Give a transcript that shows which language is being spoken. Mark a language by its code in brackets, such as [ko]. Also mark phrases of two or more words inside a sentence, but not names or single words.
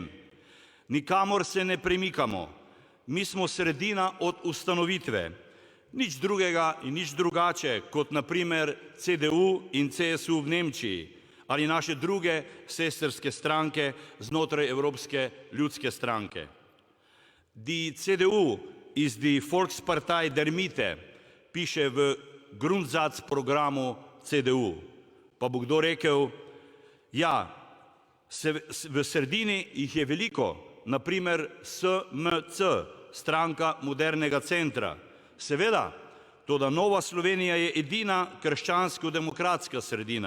[sl] Nikamor se ne premikamo. Mi smo sredina od ustanovitve. Nič drugega in nič drugače, kot na primer CDU in CSU v Nemčiji ali naše druge sestrske stranke znotraj Evropske ljudske stranke. [de] Die CDU ist die Volkspartei der Mitte, [sl] piše v Grundsatzprogramu CDU. Pa bo kdo rekel, ja, v sredini jih je veliko, na primer SMC, Stranka modernega centra. Seveda, toda Nova Slovenija je edina krščansko-demokratska sredina.